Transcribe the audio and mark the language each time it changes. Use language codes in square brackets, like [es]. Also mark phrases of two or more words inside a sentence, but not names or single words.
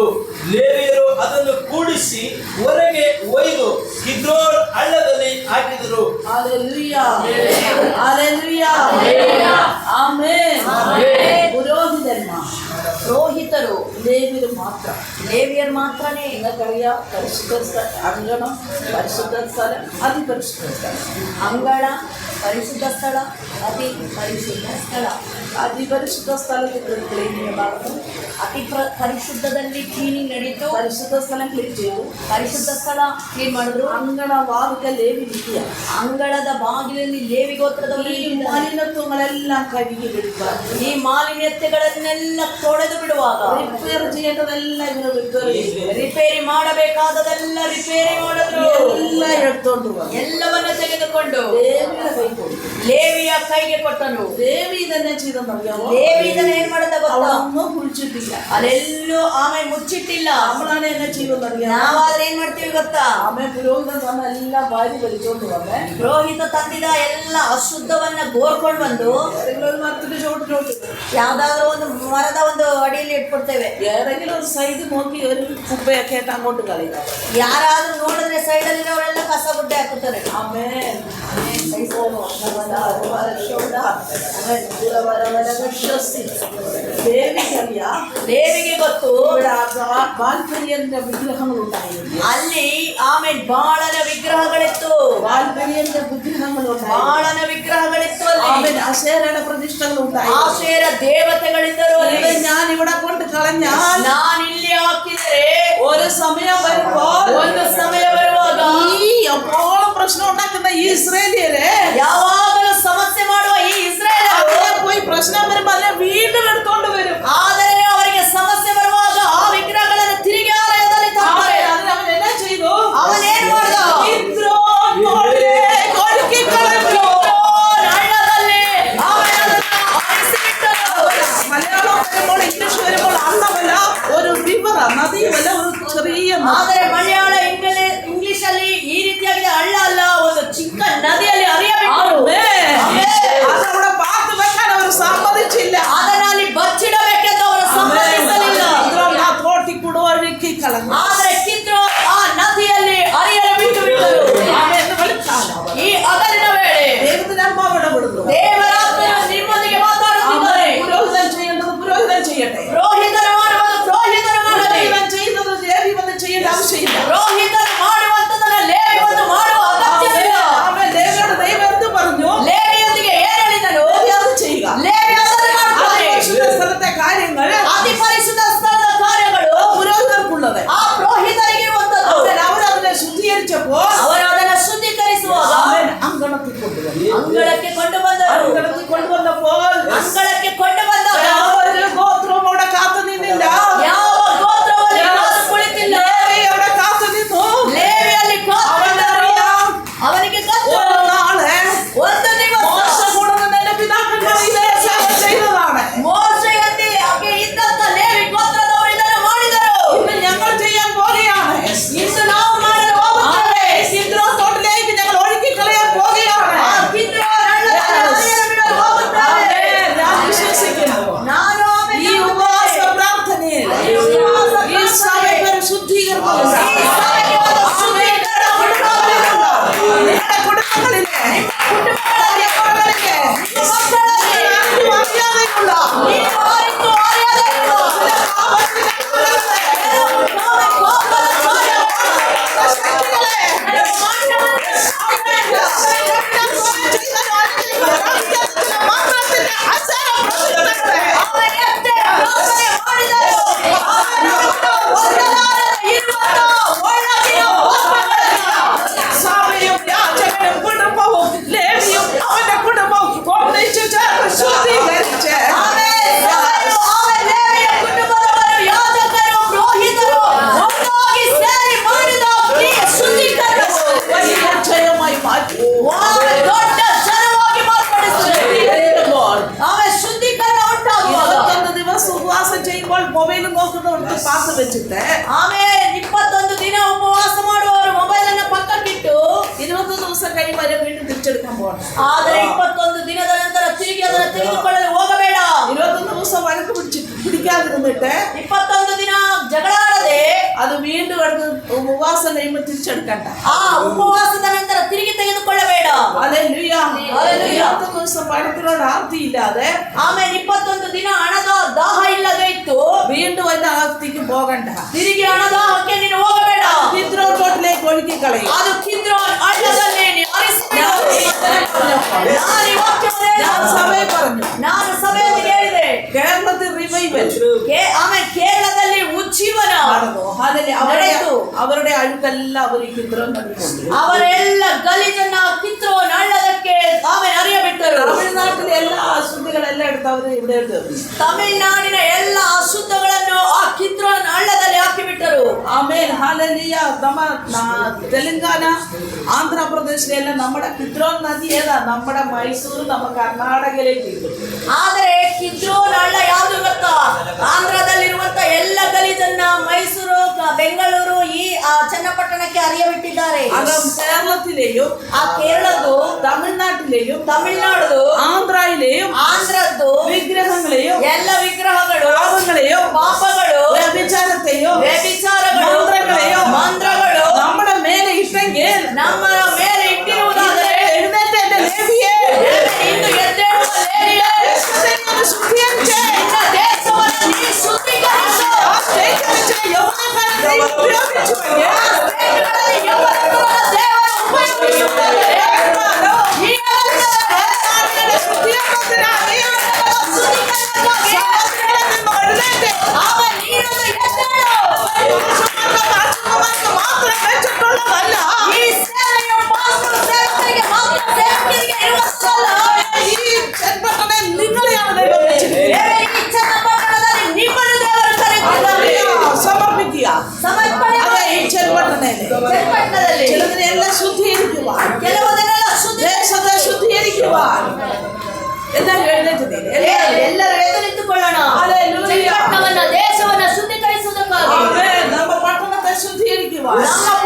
[kn] ಲೇವಿಯರು ಅದನ್ನು ಕೂಡಿಸಿ ಹೊರಗೆ ಒಯ್ದು ಕಿದ್ರೋನ್ ಹಳ್ಳದಲ್ಲಿ ಹಾಕಿದರು. [en] Hallelujah. Hallelujah. Amen. [kn] ಪುರೋಹಿತರು ರೋಹಿತರು ಲೇವಿಯರು ಮಾತ್ರ ಲೇವಿಯರು ಮಾತ್ರನೇ. [ml] നിങ്ങൾക്കറിയാം പരിശുദ്ധ അങ്കണം പരിശുദ്ധ സ്ഥലം അതിപരിശുദ്ധ സ്ഥലം. [kn] ಅಂಗಳ ಪರಿಶುದ್ಧ ಸ್ಥಳ, ಅತಿ ಪರಿಶುದ್ಧ ಸ್ಥಳ. [ml] അതിപരിശുദ്ധ സ്ഥലത്ത് ക്ലീനിങ് നടന്നു. [kn] ಪರಿಶುದ್ಧದಲ್ಲಿ ಕ್ಲೀನಿಂಗ್ ನಡೀತು. [ml] പരിശുദ്ധ സ്ഥലം ക്ലീൻ ചെയ്തു. [kn] ಪರಿಶುದ್ಧ ಸ್ಥಳ ಕ್ಲೀನ್ ಮಾಡಿದ್ರು. [ml] അങ്കണ വാതിക ലേവി നിൽക്കുക. [kn] ಅಂಗಳದ ಬಾಗಿಲಲ್ಲಿ ಲೇವಿ ಗೋತ್ರದವರು [ml] ഈ മാലിന്യത്വങ്ങളെല്ലാം കഴുകി വിടുക. [kn] ಈ ಮಾಲಿನ್ಯತೆಗಳನ್ನೆಲ್ಲ ತೊಳೆದು ಬಿಡುವಾಗ [ml] റിപ്പയർ ചെയ്യേണ്ടതെല്ലാം ഇങ്ങനെ റിപ്പയർ ചെയ്തു. [kn] ರಿಪೇರಿ ಮಾಡಬೇಕಾದದೆಲ್ಲ ರಿಪೇರಿ ಮಾಡಿದ್ರು. [ml] എല്ലാം എടുത്തോണ്ട് വന്നു. [kn] ಎಲ್ಲವನ್ನ ತೆಗೆದುಕೊಂಡು [ml] ലേവിയുടെ കൈ കൊടുത്തു. [kn] ಲೇವಿಯ ಕೈಗೆ ಕೊಟ್ಟನು. [ml] ಲೇವಿ തന്നെ ചെയ്തെന്നറിയാമോ? [kn] ಲೇವಿ ಇದನ್ನ ಏನ್ ಮಾಡದ ಗೊತ್ತಾ? [ml] അവളൊന്നും കുളിച്ചിട്ടില്ല. [kn] ಅಲ್ಲೆಲ್ಲೂ ಆಮೇಲೆ ಮುಚ್ಚಿಟ್ಟಿಲ್ಲ. [ml] നമ്മളാണ് എന്നെ ചെയ്യുമെന്നറിയാമോ? [kn] ನಾವಾದ್ರೆ ಏನ್ ಮಾಡ್ತೀವಿ ಗೊತ್ತಾ? [ml] ആമേ പുരോഹിതൻ വന്ന എല്ലാം വാരി വലിച്ചോണ്ട് വന്നേ. [kn] ಪುರೋಹಿತ ತಂದಿದ ಎಲ್ಲ ಅಶುದ್ಧವನ್ನ ಗೋರ್ಕೊಂಡು ಬಂದು [ml] ഏതെങ്കിലും ഒരു മരത്തിന്റെ ചോട്ടിലോട്ട് [kn] ಯಾವ್ದಾದ್ರು ಒಂದು ಮರದ ಒಂದು ಅಡಿಯಲ್ಲಿ ಇಟ್ಬಿಡ್ತೇವೆ. [ml] ഏതെങ്കിലും ഒരു സൈഡ് നോക്കി ഒരു കുപ്പയൊക്കെ ആയിട്ട് അങ്ങോട്ട് കളയുക. [kn] ಯಾರಾದ್ರೂ ನೋಡಿದ್ರೆ ಸೈಡಲ್ಲಿ ಅವರೆಲ್ಲ ಕಸ ಗುಡ್ಡೆ ಹಾಕುತ್ತಾರೆ. [ml] ആമേൻ. ദേവിക്കറിയാം, [kn] ದೇವಿಗೆ ಗೊತ್ತು [ml] ഇവിടെ വാൽപര്യന്റെ വിഗ്രഹങ്ങളുണ്ടായിരുന്നു. [kn] ಅಲ್ಲಿ ಆಮೇಲೆ ಬಾಳನ ವಿಗ್ರಹಗಳಿತ್ತು. [ml] വാൽപര്യന്റെ വിഗ്രഹങ്ങളുണ്ടായിരുന്നു. [kn] ಬಾಳನ ವಿಗ್ರಹಗಳಿತ್ತು ಅಲ್ಲಿ. [ml] ആമേൻ. അശേരയുടെ പ്രതിഷ്ഠകളുണ്ടായിരുന്നു. [kn] ಆಶೇರ ದೇವತೆಗಳಿದ್ದರು ಅಲ್ಲಿ. [ml] ഇത് ഞാൻ ഇവിടെ കൊണ്ട് കളഞ്ഞാൽ [kn] ನಾನು ಇಲ್ಲಿ ಹಾಕಿದರೆ [ml] ഒരു സമയം വരുമ്പോൾ [kn] ಒಂದು ಸಮಯ ಬರುವಾಗ [ml] ഈ എപ്പോഴും പ്രശ്നം ഉണ്ടാക്കുന്ന ഈ ഇസ്രായേലിയരെ [kn] ಯಾವಾಗಲೂ ಸಮಸ್ಯೆ ಮಾಡುವ ಈ ಇಸ್ರೇಲ್ [ml] അവരെ പോയി പ്രശ്നം വരുമ്പോൾ അതിനെ വീണ്ടും എടുത്തോണ്ട് വരും. [kn] ಆದರೆ ಅವರಿಗೆ ಸಮಸ್ಯೆ ಬರುವಾಗ ಆ ವಿಗ್ರಹಗಳನ್ನು ತಿರುಗಿ ಆಲಯದಲ್ಲಿ ತರ್ತಾರೆ. [ml] അതിന് അവൻ എന്നാ ചെയ്തു? [kn] ಅವನೇನ್ ಮಾಡ್ದ? [ml] കിദ്രോൻ തോട്ടിലേക്ക് ഒഴുക്കി കളഞ്ഞു. [kn] ಹಳ್ಳದಲ್ಲಿ ಆಮೇಲೆ ಅದನ್ನ ಅಳಿಸಿಬಿಟ್ಟರು. [ml] മലയാളം വരുമ്പോൾ ഇംഗ്ലീഷ് വരുമ്പോൾ അന്നമല്ല ഒരു റിവർ, നദിയുമല്ല, ഒരു ചെറിയ [kn] ಆದರೆ ಮಲಯಾಳ ಇಂಗ್ಲಿಷ್ ಅಲ್ಲಿ ಈ ರೀತಿಯಾಗಿದೆ. ಹಳ್ಳ ಅಲ್ಲ, ಒಂದು ಚಿಕ್ಕ ನದಿಯಲ್ಲಿ ಹರಿಯಬೇಕು. [ml] അതവിടെ പാത്ത് വെക്കാൻ അവർ സമ്മതിച്ചില്ല. [kn] ಅದನ್ನ ಅಲ್ಲಿ ಬಚ್ಚಿಡಬೇಕೆಂದು ಅವರು ಸಮ್ಮತಿಸಲಿಲ್ಲ. [ml] ആ തോട്ടി കൂടെ ഒഴുക്കി കളഞ്ഞു. [kn] ಆದರೆ ಕಿದ್ರು ಆ ನದಿಯಲ್ಲಿ ಹರಿಯಲು ಬಿಟ್ಟು ಬಿಟ್ಟರು. [ml] എന്ന് വിളിച്ചാണ് അവർ. [kn] ಈ ಹಗಲಿನ ವೇಳೆ [ml] ദൈവത്തിന്റെ ആത്മാവ് ഇടപെടുന്നു. [kn] ದೇವರಾತ್ಮನು ನಿಮ್ಮೊಂದಿಗೆ ಮಾತಾಡುತ್ತಿದ್ದಾರೆ. [ml] പുരോഹിതൻ ചെയ്യേണ്ടത് പുരോഹിതൻ ചെയ്യട്ടെ. [kn] ರೋಹಿತರು ಮಾಡುವುದು ರೋಹಿತರು ಮಾಡಲಿ. [ml] ദൈവം ചെയ്യുന്നത് ലേവി വന്ന് ചെയ്യേണ്ട ആവശ്യമില്ല. [kn] ರೋಹಿತರು ಮಾಡುವಂತದನ್ನ ಲೇವಿ ಒಂದು ಮಾಡುವ ಅಗತ್ಯವಿಲ್ಲ. [ml] അവൻ ലേവിയോട് ദൈവം എന്ത് പറഞ്ഞു? [kn] ಲೇವಿಯೊಂದಿಗೆ ಏನ್ ಹೇಳಿದನು? [ml] ലേവി അത് ചെയ്യുക. [kn] ಲೇವಿ ಅದನ್ನು ಮಾಡ್ತಾನೆ. [ml] പരിശുദ്ധ സ്ഥലത്തെ കാര്യങ്ങൾ [kn] ಅತಿ ಪರಿಶುದ್ಧ ಸ್ಥಳದ ಕಾರ್ಯಗಳು [ml] പുരോഹിതർക്കുള്ളത്. [kn] ಆ ಪುರೋಹಿತರಿಗಿರುವಂತದ್ದು. [ml] അവരതിനെ ശുദ്ധീകരിച്ചപ്പോൾ [kn] ಅವರು ಅದನ್ನು ಶುದ್ಧೀಕರಿಸುವಾಗ [ml] അവൻ അങ്കണത്തിൽ കൊണ്ടുവന്നു. [kn] ಅಂಗಳಕ್ಕೆ ಕೊಂಡು ಬಂದರು. [ml] അങ്കണത്തിൽ കൊണ്ടുവന്നപ്പോൾ [kn] ಅಂಗಳಕ್ಕೆ ಕೊಂಡು ಬಂದಾಗ [ml] ഒരു ഗോത്രവും അവിടെ കാത്തു നിന്നില്ല. [kn] ಯಾವ ಗೋತ್ರವಲ್ಲಿ ಕಾದು ಕುಳಿತಿಲ್ಲ. [ml] ലേവി അവിടെ കാത്തു നിന്നു. [kn] ಲೇವಿಯಲ್ಲಿ ಕಾದು [ml] അവനറിയാം [kn] ಅವನಿಗೆ ಗೊತ್ತು. [ml] ഒരു നാള് [kn] ಒಂದು ದಿವಸ [ml] മോശ കൂടുന്ന എന്റെ പിതാക്കന്മാർ ഇതേ സേവ ചെയ്തതാണ്. [kn] ಮೋಶೆಯಲ್ಲಿ ಹಾಗೆ ಇದ್ದಂತ ಲೇವಿ ಗೋತ್ರದವರು ಇದನ್ನು ಮಾಡಿದರು. [ml] ഇന്ന് ഞങ്ങൾ ചെയ്യാൻ പോകുകയാണ്. [kn] ಇಂದು ನಾವು ಮಾಡಲು ಹೋಗುತ್ತೇವೆ. [ml] കിദ്രോൻ തോട്ടിലേക്ക് ഞങ്ങൾ ഒഴുക്കി കളയാൻ പോകുകയാണ്. [kn] ಆ ಕಿದ್ರೋನ್ ಹಳ್ಳದಲ್ಲಿ ಹರಿಯಲು ಬಿಡಲು ಹೋಗುತ್ತೇವೆ. [ml] ആമേൻ. ഞാൻ വിശ്വസിക്കുന്നു. [kn] ನಾನು ಆಮೇಲೆ [ml] ഈ ഉപവാസ പ്രാർത്ഥനയിൽ ഈ സഭയ്ക്കൊരു ശുദ്ധീകരണം ഉണ്ടാകും. [kn] ಈ ಸಭೆಗೆ ಒಂದು ಶುದ್ಧೀಕರಣ ಉಂಟಾಗಲಿಲ್ಲ. [ml] നിങ്ങളുടെ കുടുംബങ്ങളിലെ [kn] ಕುಟುಂಬಗಳಲ್ಲಿ, ಮಕ್ಕಳಲ್ಲಿ [ml] ആർക്കും അറിയാതെയുള്ള [kn] ನೀವು ಅರಿತು ಅರಿಯದೆಲ್ಲ ಕೋಪದ ಕಾರ್ಯ [ml] ശക്തികളെ [kn] ಅವನಂತೆ ಪ್ರಾರ್ಥನೆ ಮಾಡಿದರು. ಒಳಗಿನ ಪಾಪಗಳನ್ನು [ml] സഭയും യാചകനും കുടുംബവും ലേവിയും അവന്റെ കുടുംബവും ഒന്നിച്ചു ചേർന്ന് ശുദ്ധീകരിച്ച് [kn] ಲೇವಿಯ ಕುಟುಂಬದವರು, ಯಾಜಕರು, ಪುರೋಹಿತರು ಒಟ್ಟಾಗಿ ಸೇರಿ ಮಾಡಿದ ಕ್ರಿಯೆ ಶುದ್ಧೀಕರಣವು [ml] വലിയ ജയമായി മാറ്റി. [kn] ದೊಡ್ಡ ಜನವಾಗಿ ಮಾರ್ಪಡಿಸಿದರು. [ml] ശുദ്ധീകരിക്കുമ്പോൾ [kn] ಆಮೇಲೆ ಶುದ್ಧೀಕರಣ ಉಂಟಾಗುವಾಗ [ml] 21 ദിവസം ഉപവാസം ചെയ്യുമ്പോൾ മൊബൈൽ നോക്കുന്നവർക്ക് പാസ് വെച്ചിട്ട് [kn] ಆಮೇಲೆ 21 ದಿನ ಉಪವಾಸ ಮಾಡುವವರು ಮೊಬೈಲ್ ಅನ್ನ ಪಕ್ಕಕ್ಕಿಟ್ಟು [ml] 21 ദിവസം കഴിയുമ്പോൾ വീണ്ടും തിരിച്ചെടുക്കാൻ പോകണം. [kn] ಆದರೆ 21 ದಿನದ ನಂತರ ತಿರುಗಿ ಅದನ್ನು ತೆಗೆದುಕೊಳ್ಳಲು ಹೋಗಬೇಡ. [ml] 21 ദിവസം വഴക്ക് പിടിക്കാതിരുന്നിട്ട് [kn] 21 ದಿನ ಜಗಳ ಆಡದೆ [ml] അത് അത് വീണ്ടും എടുത്ത് ഉപവാസം കഴിയുമ്പോൾ തിരിച്ചെടുക്കണ്ട. [kn] ಆ ಉಪವಾಸದ ನಂತರ ತಿರುಗಿ ತೆಗೆದುಕೊಳ್ಳಬೇಡ. [ml] ഹല്ലേലൂയ. ഹല്ലേലൂയ. 21 ദിവസം പണത്തിനോട് ആർത്തിയില്ലാതെ [kn] ಆಮೇಲೆ 21 ದಿನ ಹಣದ ದಾಹ ಇಲ್ಲದೆ ಇತ್ತು. [ml] വീണ്ടും അതിന്റെ ആർത്തിക്ക് പോകണ്ട. [kn] ತಿರುಗಿ ಹಣದಾಹಕ್ಕೆ ನೀನು ಹೋಗಬೇಡ. [ml] കിദ്രോൻ തോട്ടിലേക്ക് ഒഴുക്കി കളയും. [kn] ಅದು ಕಿದ್ರೋನ್ ಹಳ್ಳದಲ್ಲಿ ನೀನು ಹರಿಸಿಬಿಡು. ನಾನು ಈ ವಾಕ್ಯವನ್ನು [ml] ഞാൻ [kn] ಹೇಳಿದೆ. [ml] സഭയെ പറഞ്ഞു, [kn] ನಾನು ಸಭೆಯಲ್ಲಿ ಹೇಳಿದೆ. [ml] കേരളത്തിൽ റിവൈവൽ [kn] ಆಮೇಲೆ ಕೇರಳದಲ್ಲಿ ಉಜ್ಜೀವನ [ml] നടന്നു. ഹല്ലേലൂയ. [kn] ನಡೆಯಿತು. [ml] അവരുടെ അഴുക്കെല്ലാം അവർ ഈ കിദ്രോൻ നദികൊണ്ട് [kn] ಅವರೆಲ್ಲ ಗಲೀಜನ್ನ ಕಿದ್ರೋನ್ ಹಳ್ಳದಕ್ಕೆ ಆಮೇಲೆ ಹರಿಯಬಿಟ್ಟರು. [ml] തമിഴ്നാട്ടിലെ എല്ലാ അശുദ്ധികളെല്ലാം എടുത്ത് അവർ ഇവിടെ ഇട്ടു. [kn] ತಮಿಳುನಾಡಿನ ಎಲ್ಲ ಅಶುದ್ಧಗಳನ್ನು ಆ ಕಿದ್ರೋನ್ ಹಳ್ಳದಲ್ಲಿ ಹಾಕಿಬಿಟ್ಟರು. [ml] ആമേൻ. ഹല്ലേലൂയ. തെലങ്കാന ആന്ധ്രാപ്രദേശിലെല്ലാം നമ്മുടെ കിദ്രോൻ നദി ഏതാ? നമ്മുടെ മൈസൂർ, [kn] ನಮ್ಮ ಕರ್ನಾಟಕയിലേക്ക് ಇತ್ತು. ಆದರೆ ಕಿದ್ರೋನ್ ಹಳ್ಳ ಯಾವುದು ಗೊತ್ತಾ? ಆಂಧ್ರದಲ್ಲಿರುವಂತ ಎಲ್ಲ ಗಲೀಜನ್ನ ಮೈಸೂರು, ಬೆಂಗಳೂರು, ಈ ಚನ್ನಪಟ್ಟಣಕ್ಕೆ ಹರಿಯಬಿಟ್ಟಿದ್ದಾರೆ. [ml] അത് കേരളത്തിലെയും [kn] ಆ ಕೇರಳದ್ದು, [ml] തമിഴ്നാട്ടിലെയും [kn] ತಮಿಳುನಾಡು, [ml] ആന്ധ്രയിലെയും [kn] ಆಂಧ್ರದ್ದು [ml] വിഗ്രഹങ്ങളെയും [kn] ಎಲ್ಲ ವಿಗ್ರಹಗಳು, [ml] പാപങ്ങളെയും [kn] ಪಾಪಗಳು, [ml] വ്യഭിചാരത്തെയും [kn] ವ್ಯಭಿಚಾರಗಳು, ಮಂತ್ರಗಳು [ml] നമ്മുടെ മേലെ ഇട്ടെങ്കിൽ [kn] ನಮ್ಮ ಮೇಲೆ ಇಟ್ಟಿರುವುದಾದರೆ [ml] എഴുന്നേറ്റ് എന്റെ ലേവിയേ, [kn] ಇಂದು ಎದ್ದೇಳುವ ಲೇವಿಯೇ, [ml] യേശുവിനെ ഒന്ന് ശുദ്ധീകരിച്ച് [kn] ನಿನ್ನ ದೇಶವನ್ನು ನೀ ಶುದ್ಧೀಕರಿಸು. [ml] ആ സ്റ്റേറ്റ് വെച്ച് യൗവനക്കാരനെ ഉപയോഗിച്ചുവെങ്കിൽ [kn] ದೇಶಗಳಲ್ಲಿ ಯವನರನ್ನು ದೇವರು ಉಪಯೋಗಿಸುತ್ತಾರೆ. ಈ [ml] കർത്താവിന്റെ ശുദ്ധീകരണത്തിനായി [kn] ಶುದ್ಧೀಕರಣಕ್ಕಾಗಿ [ml] സഹോദരങ്ങളെ നിങ്ങൾ എഴുന്നേറ്റ് [kn] ಆಮೇಲೆ ನೀನೊಂದು ಎದ್ದೇಳು. [ml] പാസ്റ്റർമാർക്ക് മാത്രം വെച്ചിട്ടുള്ളതല്ല. [kn] ಈ ಸೇವೆಯು ಪಾಸ್ಟರ್ ಸೇವಕರಿಗೆ ಮಾತ್ರ, ಸೇವಕರಿಗೆ ಇರುವುದಲ್ಲ. [ml] ഈ ചെമ്പട്ടനെ നിങ്ങളെയാണ് ദൈവം വെച്ചിരിക്കുന്നത്. [kn] ಈ ಚನ್ನಪಟ್ಟಣದಲ್ಲಿ ನಿಮ್ಮನ್ನು ದೇವರು ಕರೆದಿದ್ದಾರೆ. [ml] സമർപ്പിക്കുക. [kn] ಸಮರ್ಪಣೆ [ml] അതെ, ഈ [kn] ಮಾಡಿ. [ml] ചെമ്പട്ടനേല് [kn] ಚನ್ನಪಟ್ಟಣದಲ್ಲಿ [ml] ചിലതിനെല്ലാം ശുദ്ധീകരിക്കുവാൻ, [kn] ಕೆಲವುದನ್ನೆಲ್ಲ ಶುದ್ಧ [ml] ദേശത്തെ ശുദ്ധീകരിക്കുവാൻ എല്ലാവരും എഴുന്നേറ്റ് [kn] ಎಲ್ಲರೂ ಎದ್ದು ನಿಂತುಕೊಳ್ಳೋಣ. [ml] ഹല്ലേലൂയ. [kn] ಚನ್ನಪಟ್ಟಣವನ್ನ, ದೇಶವನ್ನ ಶುದ್ಧೀಕರಿಸುವುದಕ್ಕಾಗಿ, [ml] ആമേൻ. ನಮ್ಮ പട്ടണത്തെ ശുദ്ധീകരിക്കുവാൻ [kn] ನಮ್ಮ